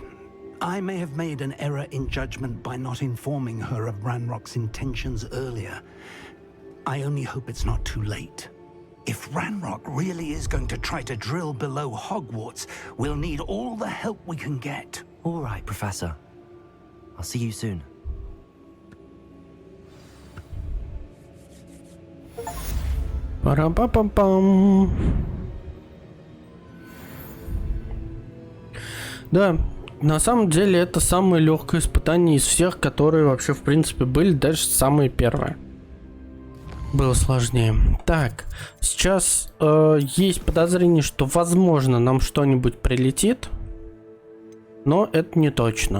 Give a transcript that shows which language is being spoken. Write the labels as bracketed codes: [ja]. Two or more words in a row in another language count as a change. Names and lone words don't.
[en] I may have made an error in judgment by not informing her of Ranrock's intentions earlier. I only hope it's not too late. If Ranrock really is going to try to drill below Hogwarts, we'll need all the help we can get. All right, Professor. I'll see you soon. Пара-па-пам-пам. [ru] Да, на самом деле это самое легкое испытание из всех, которые вообще в принципе были, даже самое первое. Было сложнее. Так, сейчас есть подозрение, что возможно нам что-нибудь прилетит, но это не точно.